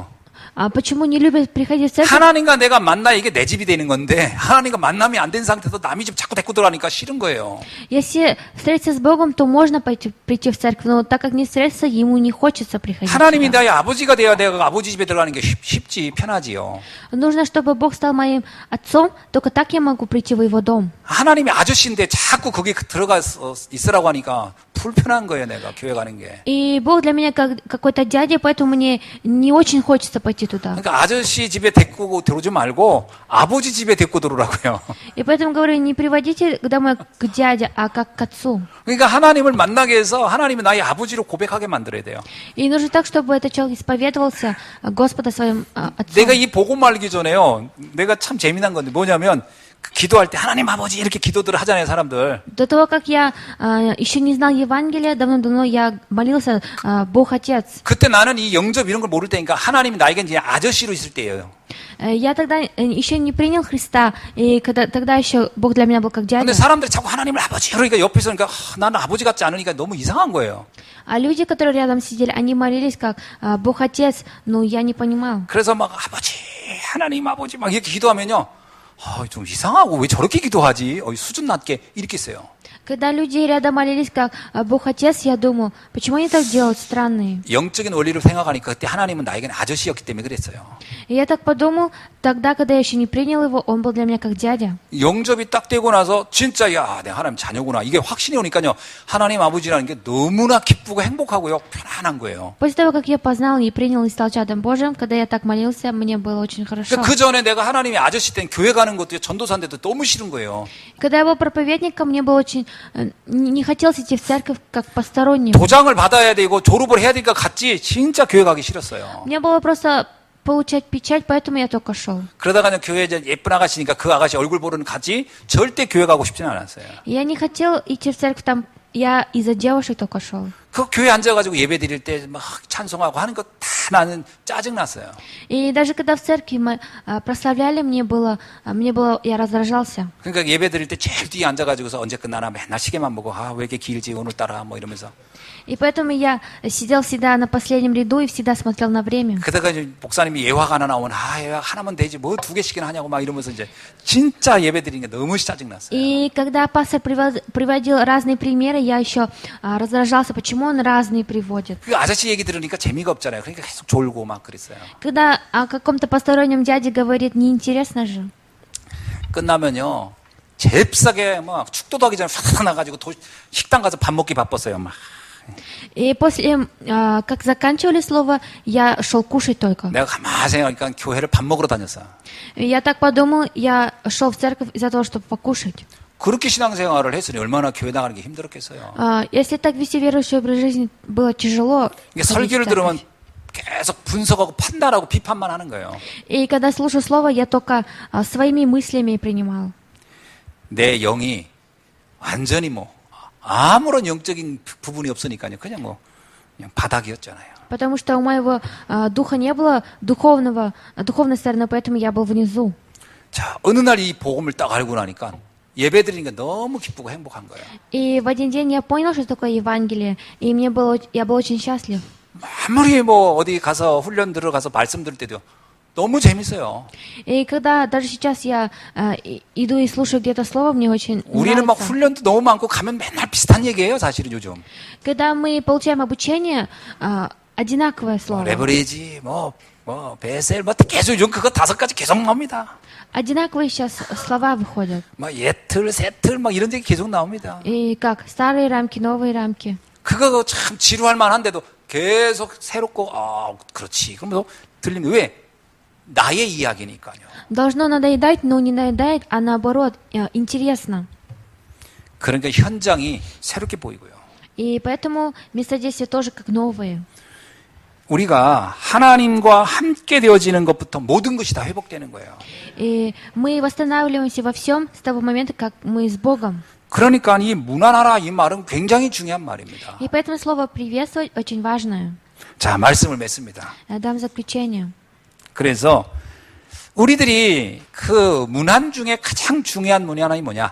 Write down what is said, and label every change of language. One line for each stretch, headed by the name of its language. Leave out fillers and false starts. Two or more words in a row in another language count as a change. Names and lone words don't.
Russian: Почему не любят приходить в церковь?
Korean: 하나님과 내가 만나 이게 내 집이 되는 건데 하나님과 만남이 안 된 상태에서 남의 집 자꾸 데리고 들어가니까 싫은 거예요.
Russian: Если встретиться с Богом, то можно прийти в церковь, но так как не встретиться, ему не хочется приходить.
Korean: 하나님이
Russian: сюда.
Korean: 나의 아버지가 돼야 내가 아버지 집에 들어가는 게 쉽지 편하지요.
Russian: Нужно, чтобы Бог стал моим отцом, только так я могу прийти в его дом.
Korean: 하나님이 아저씨인데 자꾸 거기 들어가서 있으라고 하니까 불편한 거예요, 내가 교회 가는 게.
Russian: И Бог для меня как какой-то дядя, поэтому мне не очень хочется пойти туда.
Korean: 그러니까 아저씨 집에 데리고 들어오지 말고 아버지 집에 데리고 들어오라고요.
Russian: И поэтому говорю, не приводите домой к дяде, а как к отцу.
Korean: 그러니까 하나님을 만나게 해서 하나님이 나의 아버지로 고백하게 만들어야 돼요.
Russian: И нужно так, чтобы этот человек исповедовался Господа своим отцом.
Korean: 내가 이 복음 알기 전에요. 내가 참 재미난 건데 뭐냐면 기도할 때 하나님 아버지 이렇게 기도들을 하잖아요, 사람들.
Russian: До того, как я еще не знал Евангелия, давно-давно я молился, Бог Отец.
Korean: 그때 나는 이 영접 이런 걸 모를 때니까 하나님이 나에겐 이제 아저씨로 있을 때예요.
Russian: Я тогда еще не принял Христа, и тогда еще Бог для меня был как
Korean: 근데
Russian: дядя.
Korean: 사람들이 자꾸 하나님을 아버지 그러니까 옆에서 그러니까 나는 아버지 같지 않으니까 너무 이상한 거예요.
Russian: А люди, которые рядом сидели, они молились как Бог Отец, но я не понимал.
Korean: 그래서 막 아버지 하나님 아버지 막 이렇게 기도하면요. 좀 이상하고 왜 저렇게 기도하지? 수준 낮게 이렇게 했어요.
Russian: Когда люди рядом молились как Бог Отец, я думал, почему они так делают, странные.
Korean: 영적인 원리를 생각하니까 그때 하나님은 나에게는 아저씨였기 때문에 그랬어요.
Russian: И я так подумал, тогда, когда я еще не принял его, он был для меня как дядя.
Korean: 영접이 딱 되고 나서 진짜 야, 내가 하나님 자녀구나. 이게 확신이 오니까요. 하나님 아버지라는 게 너무나 기쁘고 행복하고요. 편안한 거예요.
Russian: После того, как я познал и принял и стал чадом Божьим, когда я так молился, мне было очень хорошо.
Korean: 그 전에 내가 하나님의 아저씨 때는 교회 가는 것도 전도사인데도 너무 싫은 거예요.
Russian: Когда я был проповедником, мне было очень... Не хотелось идти в церковь как посторонним.
Korean: 도장을 받아야 되고 졸업을 해야 되니까 갔지 진짜 교회 가기 싫었어요.
Russian: Мне было просто получать печать, поэтому я только шел.
Korean: 그러다가 그냥 교회에 이제 예쁜 아가씨니까 그 아가씨 얼굴 보러는 가지 절대 교회 가고 싶지는 않았어요.
Russian: Я не хотел идти в церковь, там я из-за девушек только шел.
Korean: 그 교회 앉아가지고 예배 드릴 때 막 찬송하고 하는 거 다 나는 짜증 났어요.
Russian: И даже когда в церкви мы прославляли, я раздражался.
Korean: 그러니까 예배 드릴 때 제일 뒤에 앉아가지고서 언제 끝나나 맨날 시계만 보고 왜 이렇게 길지 오늘따라 뭐 이러면서.
Russian: И поэтому я сидел всегда на последнем ряду и всегда смотрел на время.
Korean: 그러다가 이제 목사님이 예화가 하나 나오면 예화 하나만 되지 뭐 2개씩이나 하냐고 막 이러면서 이제 진짜 예배 드리는 게 너무 짜증 났어요.
Russian: И когда пастор приводил разные примеры, я еще раздражался, почему он разные приводит.
Korean: 그 아저씨 얘기 들으니까 재미가 없잖아요. 그러니까 계속 졸고 막 그랬어요.
Russian: Когда о каком-то постороннем дяде говорит, неинтересно же.
Korean: 끝나면요. 잽싸게 막 축도도 하기 전에 팍 나가지고 식당 가서 밥 먹기 바빴어요. 막.
Russian: И после, как заканчивали слово, я шел кушать только.
Korean: 내가 가만히 생각하니까 교회를 밥 먹으러 다녔어.
Russian: И я так подумал, я шел в церковь из-за того, чтобы покушать.
Korean: 그렇게 신앙생활을 했으니 얼마나 교회 나가는 게 힘들었겠어요.
Russian: Если так вести верующий образ жизни было тяжело.
Korean: 설교를 들으면 계속 분석하고 판단하고 비판만 하는 거예요.
Russian: И когда слушаю слово, я только своими мыслями принимал.
Korean: 내 영이 완전히 아무런 영적인 부분이 없으니까요. 그냥 바닥이었잖아요.
Russian: Потому что у моего духа не было духовной стороны, поэтому я был внизу.
Korean: 자, 어느 날 이 복음을 딱 알고 나니까 예배 드리는 게 너무 기쁘고 행복한 거예요.
Russian: И в один день я понял, что такое Евангелие, и я был очень счастлив.
Korean: 아무리 어디 가서 훈련 들어가서 말씀 들을 때도 너무 재밌어요.
Russian: И когда даже сейчас я иду и слушаю где-то слово, мне очень
Korean: 우리는 막
Russian: нравится.
Korean: 훈련도 너무 많고 가면 맨날 비슷한 얘기예요, 사실은 요즘.
Russian: Когда мы получаем обучение, одинаковое слово.
Korean: 레버리지, 베셀, 계속 요즘 그거 5가지 계속 나옵니다.
Russian: Одинаковые сейчас слова выходят.
Korean: 예틀, 세틀, 이런 얘기 계속 나옵니다.
Russian: И как старые рамки, новые рамки.
Korean: 그거 참 지루할 만한데도 계속 새롭고, 그렇지. 그러면서 들리면 왜? 나의 이야기니까요.
Russian: Должно надоедать, но не надоедает, а наоборот, интересно.
Korean: 그러니까 현장이 새롭게 보이고요.
Russian: И поэтому местодействия тоже как новые.
Korean: 우리가 하나님과 함께 되어지는 것부터 모든 것이 다 회복되는 거예요.
Russian: И мы восстанавливаемся во всем с того момента, как мы с Богом.
Korean: 그러니까 이 무난하라 이 말은 굉장히 중요한 말입니다.
Russian: И поэтому слово «приветствовать» очень важное.
Korean: 자, 말씀을 맺습니다.
Russian: Я дам заключение.
Korean: 그래서 우리들이 그 문안 중에 가장 중요한 문안이 뭐냐?